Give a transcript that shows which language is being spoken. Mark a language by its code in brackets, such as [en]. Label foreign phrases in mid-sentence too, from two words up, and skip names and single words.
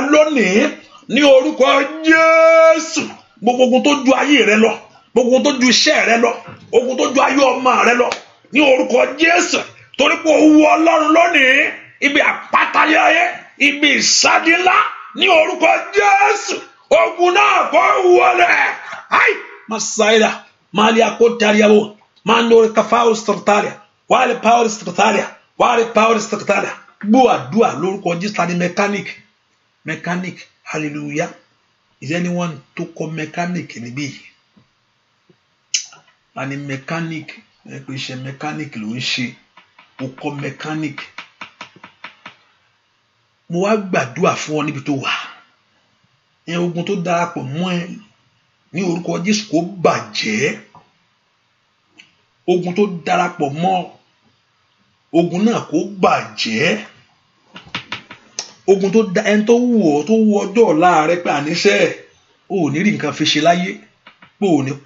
[yo] lónìí ní orúkọ Jésù gbogbo ogun tó ju ayé rẹ lọ gbogbo ogun tó ju iṣẹ́ rẹ lọ ogun tó ju ayé ọmọ rẹ lọ ní orúkọ Jésù torí pé owó ọlọ́run lónìí ibi àpáta ayé ibi ìsádi ńlá ní orúkọ Jésù ogun náà kò wọlé ai masaida mali akotariabo mandore kafao stratalia wale power stratalia gbọ́ àdúà lórúkọ Jésù tani mechanic hallelujah [en] is anyone [yo] tó kọ mechanic níbí ani mechanic pé iṣẹ́ mechanic ló ń ṣe ó kọ mechanic mo wá gbàdúà fún ọ níbi tó wà ẹ ogun tó darapọ̀ mọ́ ẹ ní orúkọ Jésù kó bàjẹ́ ogun tó darapọ̀ mọ́ ogun náà kó bàjẹ́ ogun tó da ẹni tó wù ọ́ tó wù ọjọ́ ọ̀la rẹ pé àníṣe ò ní rí nǹkan fi ṣe láyé pé ò ní